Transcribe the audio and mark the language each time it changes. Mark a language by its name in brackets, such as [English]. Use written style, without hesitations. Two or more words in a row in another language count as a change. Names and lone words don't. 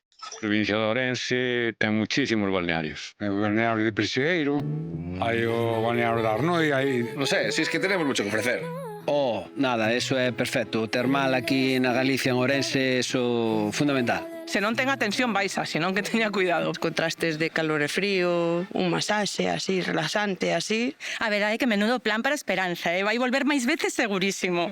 [Galician] A provincia de Ourense ten muchísimos balnearios. Hai o balneario de Preseiro, hai o balneario da Arnoi, hai... [Spanish] No sé, si es que tenemos mucho que ofrecer. Oh, [Galician] nada, eso é perfecto. O termal aquí na Galicia, en Ourense, eso fundamental. Se non ten a tensión baixa, senón que teña cuidado. Os contrastes de calor e frío, un masaxe así, relaxante, así. A verdade é que menudo plan para Esperanza, vai volver máis veces segurísimo.